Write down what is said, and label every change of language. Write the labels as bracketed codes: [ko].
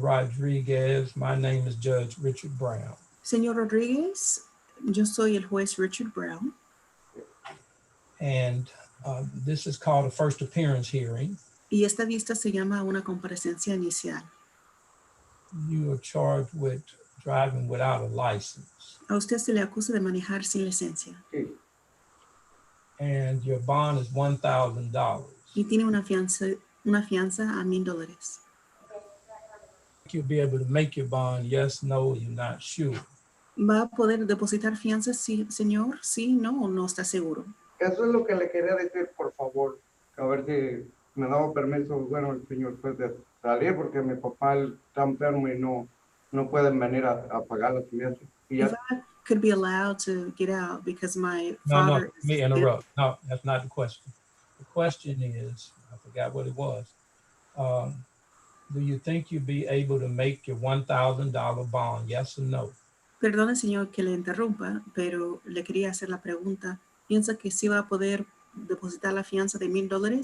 [en] Rodriguez, my name is Judge Richard Brown. [es] Señor Rodriguez, yo soy el juez Richard Brown. [en] And this is called a first appearance hearing. [es] Y esta vista se llama una comparecencia inicial. [en] You are charged with driving without a license. [es] A usted se le acusa de manejar sin licencia. [en] And your bond is $1,000. [es] Y tiene una fianza a $1,000. [en] You'll be able to make your bond, yes, no, you're not sure. [es] ¿Va a poder depositar fianza, sí, señor? Sí, no, o no está seguro. Eso es lo que le quería decir, por favor. A ver si me daba permiso, bueno, el señor, pues, de salir, porque mi papá está enfermo y no pueden venir a pagar la fianza. [en] If I could be allowed to get out because my father... No, let me interrupt. No, that's not the question. The question is, I forgot what it was. Do you think you'll be able to make your $1,000 bond, yes or no? [es] Perdone, señor, que le interrumpa, pero le quería hacer la pregunta. ¿Piensa que sí va a poder depositar la fianza de $1,000?